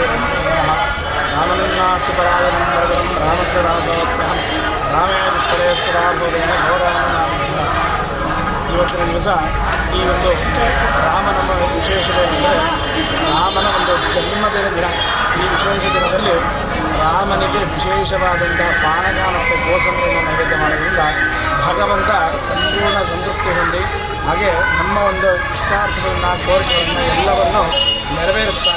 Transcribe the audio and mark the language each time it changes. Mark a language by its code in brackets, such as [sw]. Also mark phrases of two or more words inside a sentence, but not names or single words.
[sa] स्मः रामन्नास्य परायणं वरदं रामस्य दासोऽस्म्यहं रामे वित्तरे सदाभूतेन घोरामनामः। [kn] ಇವತ್ತಿನ ದಿವಸ ಈ ಒಂದು ರಾಮನ ವಿಶೇಷವೇನೆಂದರೆ ರಾಮನ ಒಂದು ಜನ್ಮದಿನ ದಿನ. ಈ ವಿಶೇಷ ದಿನದಲ್ಲಿ ರಾಮನಿಗೆ ವಿಶೇಷವಾದಂಥ ಪಾನಕ ಮತ್ತು ಕೋಸಂಬರಿಯನ್ನು ನೈವೇದ್ಯ ಮಾಡೋದ್ರಿಂದ ಭಗವಂತ ಸಂಪೂರ್ಣ ಸಂತೃಪ್ತಿ ಹೊಂದಿ ಹಾಗೆ ನಮ್ಮ ಒಂದು ಇಷ್ಟಾರ್ಥಗಳನ್ನು ಕೋರಿಕೆಗಳನ್ನು ಎಲ್ಲವನ್ನು ನೆರವೇರಿಸ್ತಾನೆ.